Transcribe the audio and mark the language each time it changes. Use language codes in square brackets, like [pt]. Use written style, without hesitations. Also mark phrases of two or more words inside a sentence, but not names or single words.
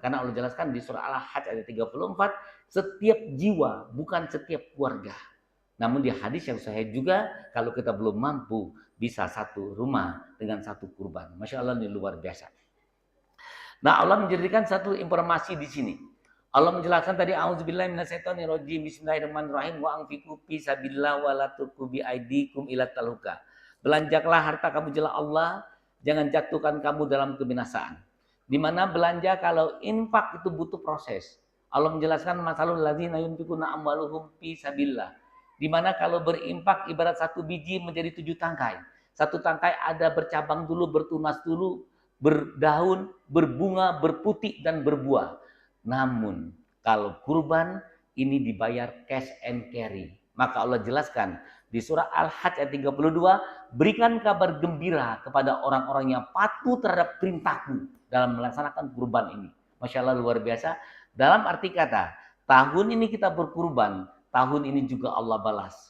[id] Karena Allah jelaskan di surah Al-Hajj ayat 34, setiap jiwa, bukan setiap keluarga. Namun di hadis yang sahih juga, kalau kita belum mampu, bisa satu rumah dengan satu kurban. [ar] ما شاء الله, [id] ini luar biasa. Nah, Allah menjadikan satu informasi di sini. Allah menjelaskan tadi, [ar] أعوذ بالله من الشيطان الرجيم، بسم الله الرحمن الرحيم، وأنفقوا في سبيل الله ولا تلقوا بأيديكم إلى التهلكة. [id] Belanjakanlah harta kamu jalan Allah, jangan jatuhkan kamu dalam kebinasaan. Di mana belanja kalau infak itu butuh proses. Allah menjelaskan [ar] مثل الذين ينفقون أموالهم في سبيل الله. [id] Di mana kalau berinfak ibarat satu biji menjadi 7 tangkai. Satu tangkai ada bercabang dulu, bertunas dulu, berdaun, berbunga, berputih dan berbuah. Namun kalau kurban ini dibayar [en] cash and carry. [id] Maka Allah jelaskan di surah Al-Hajj ayat 32, berikan kabar gembira kepada orang-orang yang patuh terhadap perintahku dalam melaksanakan kurban ini. [ar] ما شاء الله, [id] luar biasa. Dalam arti kata, tahun ini kita berkurban, tahun ini juga Allah balas.